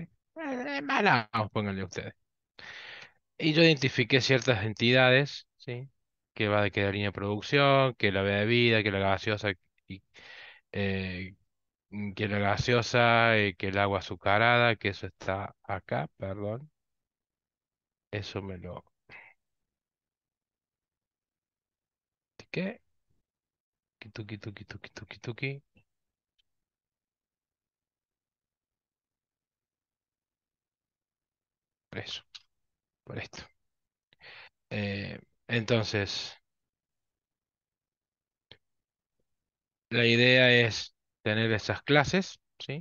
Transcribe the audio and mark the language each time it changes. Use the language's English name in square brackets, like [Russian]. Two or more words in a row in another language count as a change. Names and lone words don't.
[Spanish] Manaos, pónganle ustedes. Y yo identifiqué ciertas entidades, ¿sí? Que va de que la línea de producción, que la bebida, que la gaseosa, y, eh, que el agua azucarada, que eso está acá, perdón. Eso me lo tiqué. Tuki, tuki, tuki, tuki, tuki. Por eso, por esto. Entonces. La idea es tener esas clases, ¿sí?